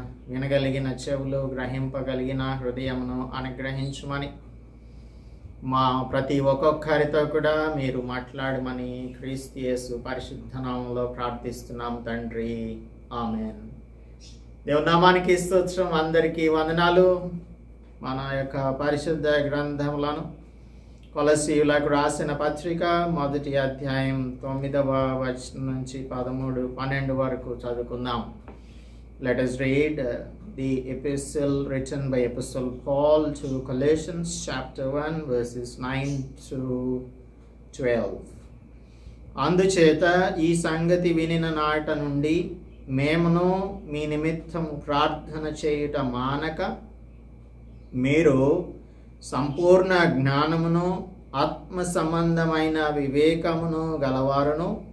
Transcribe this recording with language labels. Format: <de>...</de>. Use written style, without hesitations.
<te>వినగలిగిన చెవులు, గ్రహింపగలిగిన హృదయమును అనుగ్రహించుమని, మా ప్రతి ఒక్కొక్కరితో కూడా మీరు మాట్లాడమని క్రీస్తు యేసు పరిశుద్ధ నామములో ప్రార్థిస్తున్నాం తండ్రి, ఆమేన్. దేవుని నామానికి స్తోత్రం. అందరికీ వందనాలు. మన యొక్క పరిశుద్ధ గ్రంథములను కొలస్సీయులకు రాసిన పత్రిక 1వ అధ్యాయం 9వ వచనం నుంచి 13, 12 వరకు చదువుకుందాం.</te> <en>Let us read the epistle written by Apostle Paul to Colossians chapter 1 verses 9 to 12.</en> <te>అందుచేత ఈ సంగతి వినిన నాట నుండి మేమును మీ నిమిత్తము ప్రార్థన చేయుట మానక, మీరు సంపూర్ణ జ్ఞానమును ఆత్మ సంబంధమైన వివేకమును గలవారును</te>